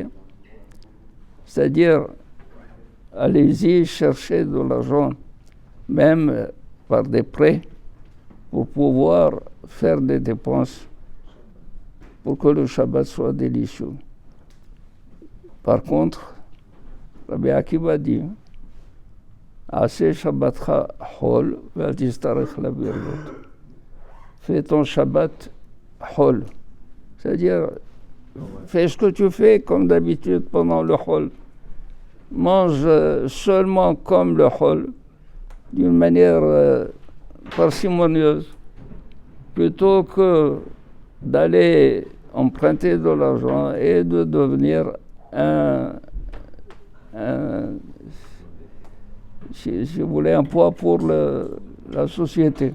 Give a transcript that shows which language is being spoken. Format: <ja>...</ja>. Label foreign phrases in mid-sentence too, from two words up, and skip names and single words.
<fr>C'est-à-dire, allez-y chercher de l'argent, même par des prêts, pour pouvoir faire des dépenses pour que le Shabbat soit délicieux. Par contre, Rabbi Akiva dit,</fr> <he>עשה שבתך חול ואל תצטרך לבריות.</he> <fr>Fais ton Shabbat hol. C'est-à-dire, fais ce que tu fais comme d'habitude pendant le hol. Mange seulement comme le hol, d'une manière parcimonieuse, plutôt que d'aller emprunter de l'argent et de devenir si vous voulez, un poids pour la société.</fr>